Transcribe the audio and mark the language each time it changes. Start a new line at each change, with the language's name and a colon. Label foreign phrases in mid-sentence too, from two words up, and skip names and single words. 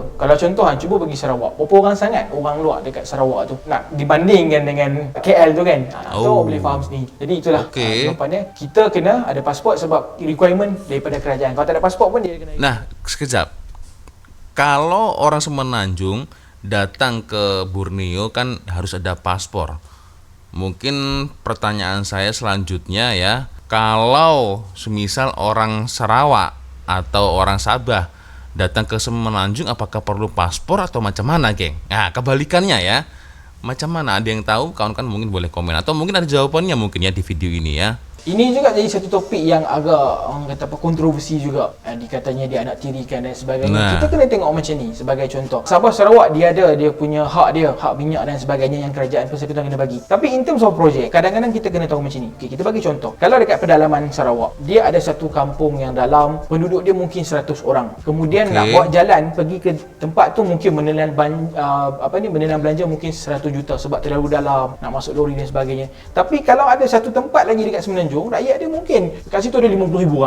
Malay: Kalau contoh cuba pergi Sarawak, berapa orang sangat orang luar dekat Sarawak tu nak dibandingkan dengan KL tu kan. Tu boleh faham sendiri. Jadi itulah jawapannya, kita kena ada pasport sebab requirement daripada kerajaan. Kalau tak ada pasport pun dia kena.
Indonesian: Nah, sekejap. Kalau orang Semenanjung datang ke Borneo kan harus ada paspor. Mungkin pertanyaan saya selanjutnya ya, kalau semisal orang Sarawak atau orang Sabah datang ke Semenanjung, apakah perlu paspor atau macam mana, geng? Nah, kebalikannya ya. Macam mana? Ada yang tahu? Kawan-kawan mungkin boleh komen atau mungkin ada jawabannya mungkin ya di video ini ya.
Malay: Ini juga jadi satu topik yang agak orang kata apa, kontroversi juga. Dikatanya dia anak tirikan dan sebagainya. Kita kena tengok macam ni sebagai contoh. Sabah Sarawak dia ada dia punya hak dia, hak minyak dan sebagainya yang kerajaan persekutuan kena bagi.
English: Tapi in terms of project,
Malay: kadang-kadang kita kena tahu macam ni. Kita bagi contoh. Kalau dekat pedalaman Sarawak, dia ada satu kampung yang dalam, penduduk dia mungkin 100 orang. Kemudian nak buat jalan pergi ke tempat tu mungkin menelan menelan belanja mungkin 100 juta sebab terlalu dalam, nak masuk lori dan sebagainya. Tapi kalau ada satu tempat lagi dekat Semenanjung, Semenanjung, rakyat dia mungkin kat situ ada 50,000 orang.